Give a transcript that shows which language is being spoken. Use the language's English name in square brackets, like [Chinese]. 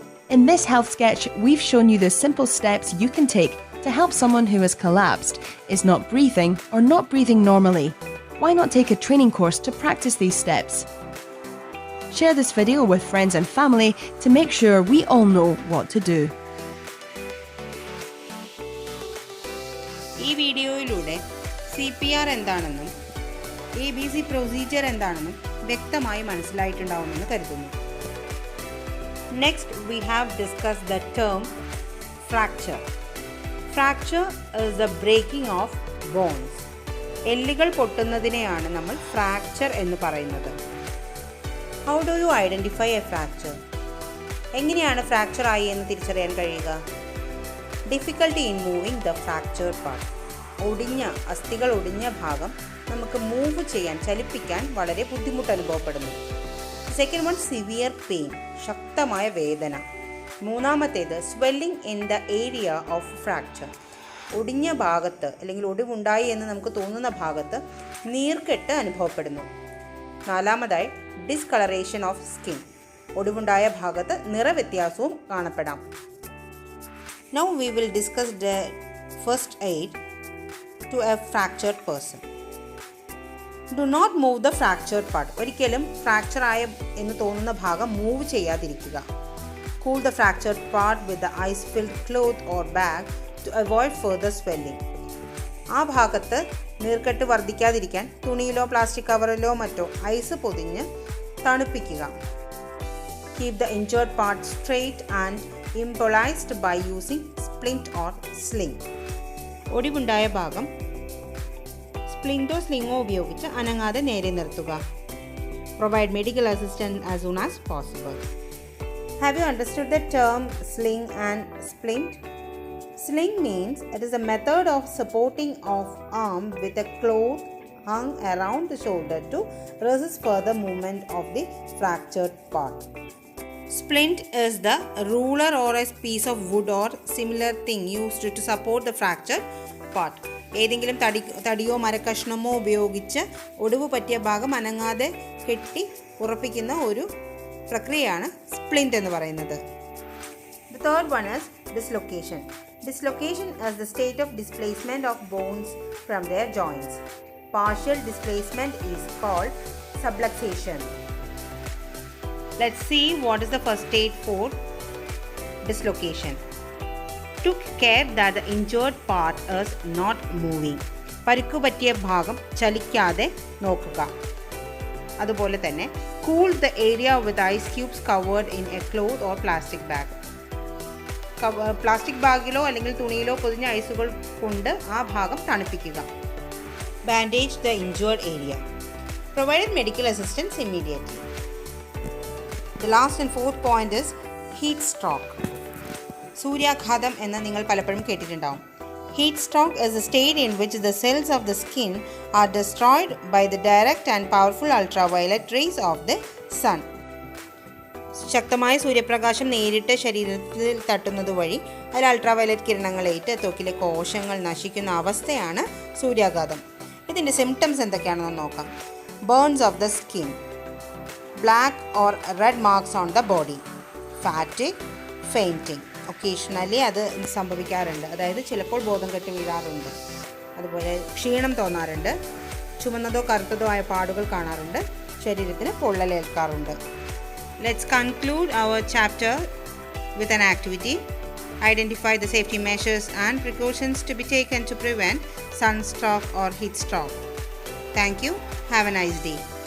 [English] In this health sketch, we've shown you the simple steps you can take to help someone who has collapsed, is not breathing, or not breathing normally. Why not take a training course to practice these steps? Share this video with friends and family to make sure we all know what to do. [Malayalam] ഈ വീഡിയോയിലൂടെ CPR എന്താണെന്നും ABC procedure എന്താണെന്നും വ്യക്തമായി മനസ്സിലായിട്ടുണ്ടാവുമെന്ന് കരുതുന്നു. [English] Next, we have discussed the term fracture. Fracture is the breaking of bones. [Malayalam] എല്ലുകൾ പൊട്ടുന്നതിനെയാണ് നമ്മൾ fracture എന്ന് പറയുന്നത്. [English] How do you identify a fracture? [Malayalam] എങ്ങനെയാണ് ഫ്രാക്ചർ ആയി എന്ന് തിരിച്ചറിയാൻ കഴിയുക? [English] Difficulty in moving the fractured part. [Malayalam] അസ്ഥികൾ ഒടിഞ്ഞ ഭാഗം നമുക്ക് മൂവ് ചെയ്യാൻ, ചലിപ്പിക്കാൻ വളരെ ബുദ്ധിമുട്ട് അനുഭവപ്പെടുന്നു. [English] second one, severe pain, [Malayalam] ശക്തമായ വേദന. മൂന്നാമത്തേത്, [English] swelling in the area of fracture, [Malayalam] ഒടിഞ്ഞ ഭാഗത്ത് അല്ലെങ്കിൽ ഒടിവുണ്ടായി എന്ന് നമുക്ക് തോന്നുന്ന ഭാഗത്ത് നീർക്കെട്ട് അനുഭവപ്പെടുന്നു. നാലാമതായി, [English] discolouration of skin, [Malayalam] ഒടിവുണ്ടായ ഭാഗത്ത് നിറവ്യത്യാസവും കാണപ്പെടാം. [English] Now we will discuss the first aid to a fractured person. Do not move the fractured part. [Malayalam] ഒരിക്കലും ഫ്രാക്ചർ ആയ എന്ന് തോന്നുന്ന ഭാഗം മൂവ് ചെയ്യാതിരിക്കുക. [English] Cool the fractured part with the ice-filled cloth or bag to avoid further swelling. [Malayalam] ആ ഭാഗത്ത് നീർക്കെട്ട് വർദ്ധിക്കാതിരിക്കാൻ തുണിയിലോ plastic കവറിലോ മറ്റോ ഐസ് പൊതിഞ്ഞ് തണുപ്പിക്കുക. [English] Keep the injured part straight and immobilized by using splint or sling. [Malayalam] ഒടിവുണ്ടായ ഭാഗം സ്പ്ലിൻറ്റോ സ്ലിങ്ങോ ഉപയോഗിച്ച് അനങ്ങാതെ നേരെ നിർത്തുക. [English] Provide medical assistance as soon as possible. Have you understood the term sling and splint? Sling means it is a method of supporting of arm with a cloth hung around the shoulder to resist further movement of the fractured part. Splint is the ruler or a piece of wood or similar thing used to support the fractured part. [Malayalam] ഏതെങ്കിലും തടിയോ മരക്കഷ്ണമോ ഉപയോഗിച്ച് ഒടിവ് പറ്റിയ ഭാഗം അനങ്ങാതെ കെട്ടി ഉറപ്പിക്കുന്ന ഒരു പ്രക്രിയയാണ് splint എന്ന് പറയുന്നത്. [English] The third one is dislocation. Dislocation is the state of displacement of bones from their joints. Partial displacement is called subluxation. Let's see what is the first aid for dislocation. Took care that the injured part is not moving. [Malayalam] പരിക്കു പറ്റിയ ഭാഗം ചലിക്കാതെ നോക്കുക. അതുപോലെ തന്നെ [English] cool the area with ice cubes covered in a cloth or plastic bag. [Malayalam] Plastic ബാഗിലോ അല്ലെങ്കിൽ തുണിയിലോ പൊതിഞ്ഞ ഐസുകൾ കൊണ്ട് ആ ഭാഗം തണുപ്പിക്കുക. [English] Bandage the injured area. Provide medical assistance immediately. The last and fourth point is heat stroke. [Malayalam] സൂര്യാഘാതം എന്ന് നിങ്ങൾ പലപ്പോഴും കേട്ടിട്ടുണ്ടാവും. [English] Heat stroke is a state in which the cells of the skin are destroyed by the direct and powerful ultraviolet rays of the sun. [Malayalam] ശക്തമായ സൂര്യപ്രകാശം നേരിട്ട് ശരീരത്തിൽ തട്ടുന്നത് വഴി അതിൽ അൾട്രാവയലറ്റ് കിരണങ്ങളേറ്റ് ത്വക്കിലെ കോശങ്ങൾ നശിക്കുന്ന അവസ്ഥയാണ് സൂര്യാഘാതം. ഇതിൻ്റെ സിംറ്റംസ് എന്തൊക്കെയാണെന്ന് നോക്കാം. [English] Burns of the skin, black or red marks on the body, fatigue, fainting. Occasionally [Malayalam] അത് സംഭവിക്കാറുണ്ട്, അതായത് ചിലപ്പോൾ ബോധം കെട്ട് വീഴാറുണ്ട്. അതുപോലെ ക്ഷീണം തോന്നാറുണ്ട്, ചുമന്നതോ കറുത്തതോ ആയ പാടുകൾ കാണാറുണ്ട്, ശരീരത്തിന് പൊള്ളലേൽക്കാറുണ്ട്. [English] Let's conclude our chapter with an activity. Identify the safety measures and precautions to be taken to prevent sunstroke or heat stroke. Thank you. Have a nice day.